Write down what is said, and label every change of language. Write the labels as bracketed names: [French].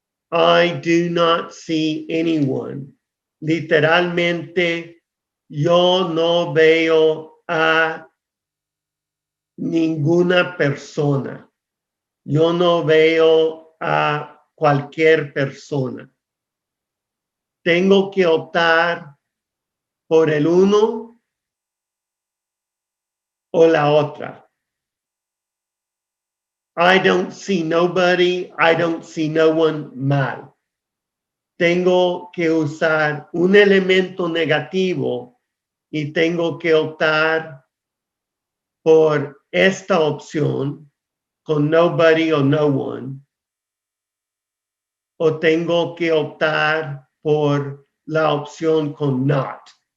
[English] I do not see anyone. [Spanish] Literalmente, yo no veo a ninguna persona. Yo no veo a cualquier persona. Tengo que optar por el uno o la otra. [English] I don't see nobody, I don't see no one, mal. [Spanish] Tengo que usar un elemento negativo y tengo que optar por esta opción con nobody o no one. O tengo que optar por la opción con not.